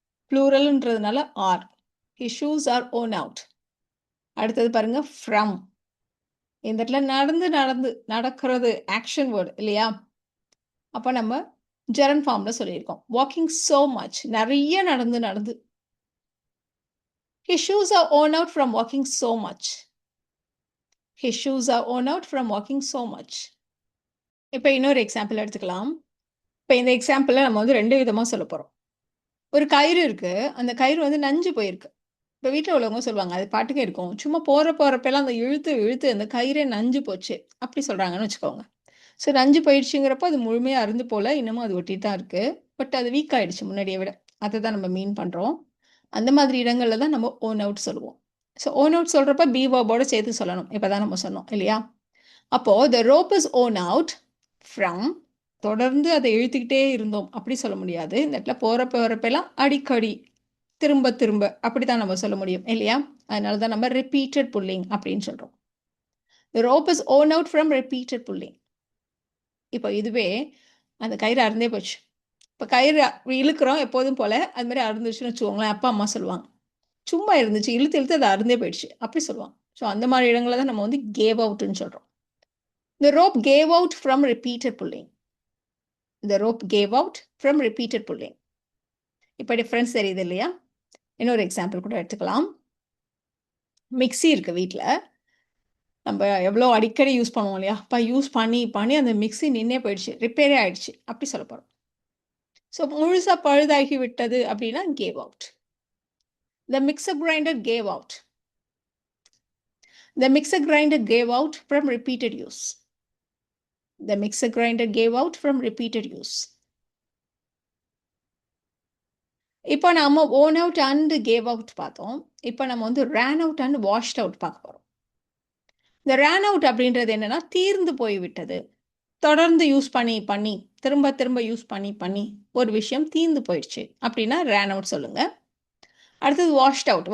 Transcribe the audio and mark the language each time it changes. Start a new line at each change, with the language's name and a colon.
Tamil: ப்ளூரல்ன்றதுனால
English: Are. His shoes are worn out.
Tamil: அடுத்தது பாருங்கள் from. இந்த இடத்துல நடக்கிறது ஆக்ஷன் வேர்டு இல்லையா? அப்போ நம்ம ஜெரண்ட் ஃபார்மில் சொல்லியிருக்கோம்.
English: walking so much,
Tamil: நிறைய நடந்து.
English: His shoes are worn out from walking so much. His shoes are worn out from walking so much.
Tamil: இப்போ இன்னொரு எக்ஸாம்பிள் எடுத்துக்கலாம். இப்போ இந்த எக்ஸாம்பிளில் நம்ம ரெண்டு விதமாக சொல்ல போகிறோம். ஒரு கயிறு இருக்குது, அந்த கயிறு நஞ்சு போயிருக்கு. இப்போ வீட்டில் உள்ளவங்க சொல்லுவாங்க, அது பாட்டுக்கே இருக்கும், சும்மா போகிறப்பெல்லாம் அந்த இழுத்து அந்த கயிறே நஞ்சு போச்சு அப்படி சொல்கிறாங்கன்னு வச்சுக்கோங்க. ஸோ நஞ்சு போயிடுச்சுங்கிறப்போ அது முழுமையாக அருந்து போல், இன்னமும் அது ஒட்டி தான் இருக்குது, பட் அது வீக் ஆகிடுச்சு முன்னாடியை விட, அதை தான் நம்ம மீன் பண்ணுறோம். அந்த மாதிரி இடங்களில் தான் நம்ம ஓன் அவுட் சொல்லுவோம். ஸோ ஓன் அவுட் சொல்கிறப்ப பி வேர்போடு சேர்த்து சொல்லணும், இப்போ தான் நம்ம சொன்னோம் இல்லையா? அப்போது
English: the rope is worn out from,
Tamil: தொடர்ந்து அதை இழுத்துக்கிட்டே இருந்தோம் அப்படி சொல்ல முடியாது. இந்த இடத்துல போகிறப்பெல்லாம் அடிக்கடி திரும்ப அப்படி தான் நம்ம சொல்ல முடியும் இல்லையா? அதனால தான் நம்ம ரிப்பீட்டட் புல்லிங் அப்படின்னு சொல்கிறோம்.
English: The rope is worn out from repeated pulling.
Tamil: இப்போ இதுவே அந்த கயிறு அருந்தே போச்சு, இப்போ கயிறு இழுக்கிறோம் எப்போதும் போல், அது மாதிரி அருந்துச்சுன்னு வச்சுக்கோங்களேன், அப்பா அம்மா சொல்லுவாங்க, சும்மா இருந்துச்சு. இழுத்து இழுத்து அது அறுந்தே போயிடுச்சு. அப்படி சொல்லுவாங்க. ஸோ அந்த மாரி இடங்கள தான் நம்ம வந்து கேவ் அவுட்ன்னு சொல்றோம்.
English: The rope gave out from repeated pulling. The rope gave out from repeated pulling.
Tamil: இப்ப டிஃபரன்ஸ் தெரியுது இல்லையா? இன்னொரு எக்ஸாம்பிள் கூட எடுத்துக்கலாம். மிக்ஸி இருக்கு வீட்ல. நம்ம எவ்வளோ அடிக்கடி யூஸ் பண்ணுவோம் இல்லையா? அப்ப யூஸ் பண்ணி பண்ணி அந்த மிக்ஸி நின்னே போயிடுச்சு. ரிப்பேரே ஆயிடுச்சு. அப்படி சொல்லப் போறோம். ஸோ முழுசா பழுதாகி விட்டது அப்படின்னா cave out.
English: The mixer grinder gave out. The mixer grinder gave out from repeated use. The mixer grinder gave out from repeated use.
Tamil: இப்போ நாம own out and gave out பார்த்தோம். இப்போ நம்ம வந்து ரேன் அவுட் அண்ட் வாஷ்ட் அவுட் பார்க்க போறோம். இந்த ரேன் out அப்படின்றது என்னன்னா தீர்ந்து போய்விட்டது. தொடர்ந்து யூஸ் பண்ணி பண்ணி திரும்ப திரும்ப யூஸ் பண்ணி பண்ணி ஒரு விஷயம் தீர்ந்து போயிடுச்சு அப்படின்னா ரேன் அவுட் சொல்லுங்க. அடுத்தது வாஷ்ட் அவுட்.